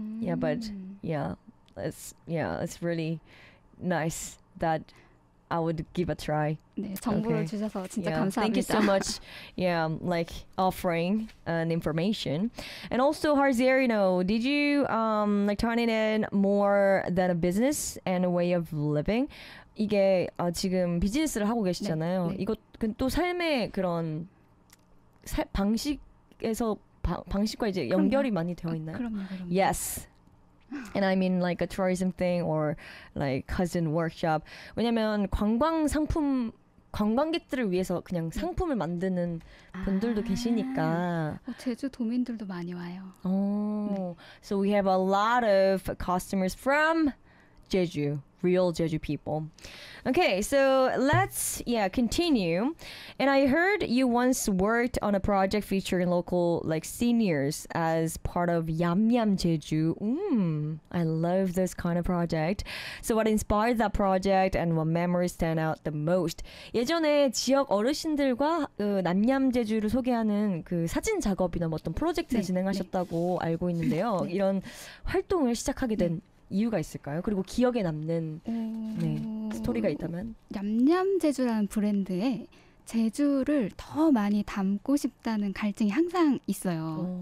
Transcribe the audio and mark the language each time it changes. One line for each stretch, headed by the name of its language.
English: Yeah, but it's really nice that I would give a try.
Korean: 네, 정보를 okay. 주셔서 진짜
English: yeah.
Korean: 감사합니다.
English: Thank you so much. Yeah, like offering an information. And also, Harzerino, did you like turn it in more than a business and a way of living?
Korean: 이게 지금 비즈니스를 하고 계시잖아요. 네, 네. 이거 또 삶의 그런 방식에서 방식과 이제 그럼요. 연결이 많이 되어 있나요? 그럼요.
English: Yes. And I mean like a tourism thing or like cousin workshop.
Korean: 왜냐면 관광 상품, 관광객들을 위해서 그냥 상품을 만드는 분들도 계시니까. 제주 도민들도 많이 와요.
English: So we have a lot of customers from Jeju, real Jeju people. Okay, so let's continue. And I heard you once worked on a project featuring local like seniors as part of Yum Yum Jeju. I love this kind of project. So what inspired that project and what memories stand out the most?
Korean: 예전에 지역 어르신들과 남얌 제주를 소개하는 그 사진 작업이나 어떤 프로젝트를 네, 진행하셨다고 네. 알고 있는데요. 네. 이런 활동을 시작하게 된 네. 이유가 있을까요? 그리고 기억에 남는 스토리가 있다면? 얌얌 제주라는 브랜드에 제주를 더 많이 담고 싶다는 갈증이 항상 있어요.